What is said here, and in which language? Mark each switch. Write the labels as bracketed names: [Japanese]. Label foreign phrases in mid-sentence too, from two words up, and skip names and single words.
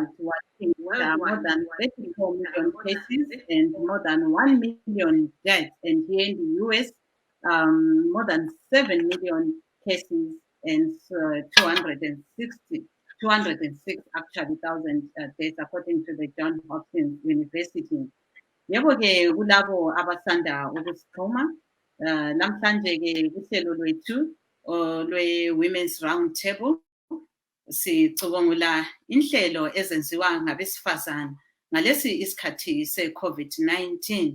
[English] More than 34 million cases and more than 1 million deaths. And here in the US, more than 7 million cases and 206 actually thousand deaths, according to the Johns Hopkins University. [Zulu] Yebo-ke kulabo abasanda ukusixhuma namhlanje-ke kuhlelo lwethu lwe-Women's RoundTable sicubungula inhlelo ezenziwa ngabesifazana ngalesi isikhathi se-COVID-19.